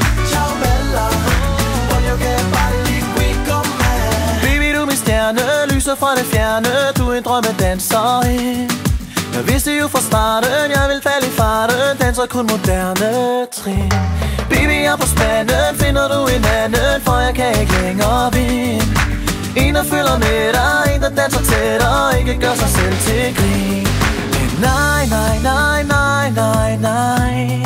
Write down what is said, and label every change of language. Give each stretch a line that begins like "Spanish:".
Italian: Ciao bella, voglio che balli qui con me.
Danish: Baby, du er min stjerne, lyser fra det fjerne. Du er en drømmedanserinde. Jeg vidste jo fra starten, jeg vil falde i farten. Danser kun moderne trin. Baby, jeg er på spanden, finder du en anden, for jeg kan ikke længere vinde. En, der følger med dig, en, der danser tættere, ikke gør sig selv til grin. Men nej, nej, nej, nej, nej, nej.